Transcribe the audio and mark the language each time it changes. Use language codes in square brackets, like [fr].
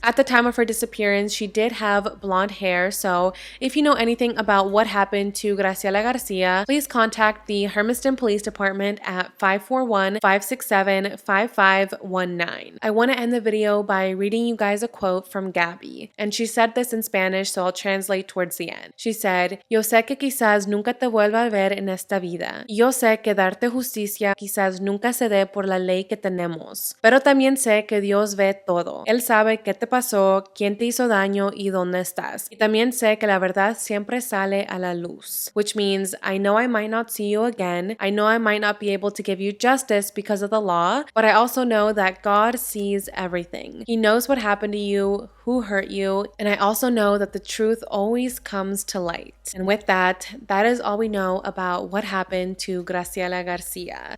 [en] At the time of her disappearance, she did have blonde hair, so if you know anything about what happened to Graciela Garcia, please contact the Hermiston Police Department at 541-567-5519. I want to end the video by reading you guys a quote from Gabby, and she said this in Spanish, so I'll translate towards the end. She said, [es] "Yo sé que quizás nunca te vuelva a ver en esta vida. Yo sé que darte justicia quizás nunca se dé por la ley que tenemos. Pero también sé que Dios ve todo. Él sabe qué te pasó, quién te hizo daño y dónde estás. Y también sé que la verdad siempre sale a la luz." [en] Which means, I know I might not see you again. I know I might not be able to give you justice because of the law, but I also know that God sees everything. He knows what happened to you, who hurt you, and I also know that the truth always comes to light. And with that, that is all we know about what happened to Graciela Garcia.